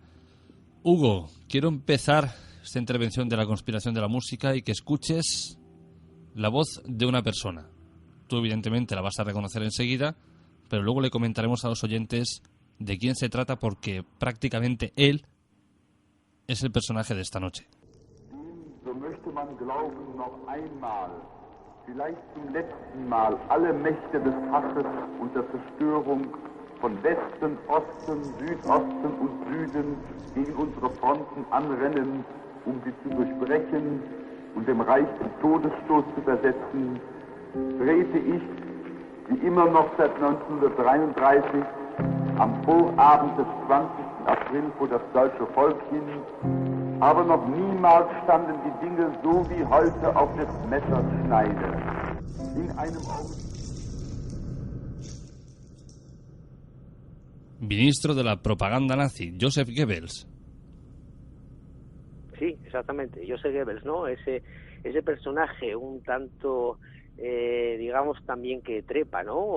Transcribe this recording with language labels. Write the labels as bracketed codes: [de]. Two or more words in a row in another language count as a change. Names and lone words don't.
[es] Hugo, quiero empezar esta intervención de la conspiración de la música y que escuches la voz de una persona. Tú evidentemente la vas a reconocer enseguida, pero luego le comentaremos a los oyentes de quién se trata, porque prácticamente él es el personaje de esta noche. [de] So möchte man glauben, noch einmal, vielleicht zum letzten Mal, alle Mächte des Hasses und der Zerstörung von Westen, Osten, Südosten und Süden gegen unsere Fronten anrennen, sie zu durchbrechen und dem Reich den Todesstoß zu versetzen, trete ich, wie immer noch seit 1933, am Vorabend des 20. April vor das deutsche Volk hin, aber noch niemals standen die Dinge so wie heute auf des Messers Schneide. In einem Augenblick. [es] Ministro de la propaganda nazi, Joseph Goebbels. Sí, exactamente, Joseph Goebbels, ¿no? Ese personaje un tanto, digamos también que trepa, ¿no?